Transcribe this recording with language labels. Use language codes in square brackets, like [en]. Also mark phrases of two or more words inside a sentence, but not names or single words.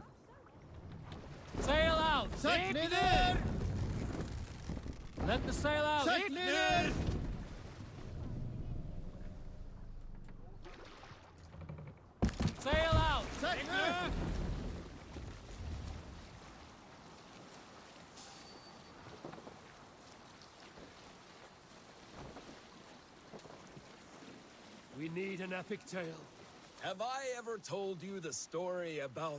[en] Sail out! [is] Sætt niður! [en] Let the sail out! [is] Sætt niður! [en] Sail out! [is] Sætt niður! [en] We need an epic tale. Have I ever told you the story about...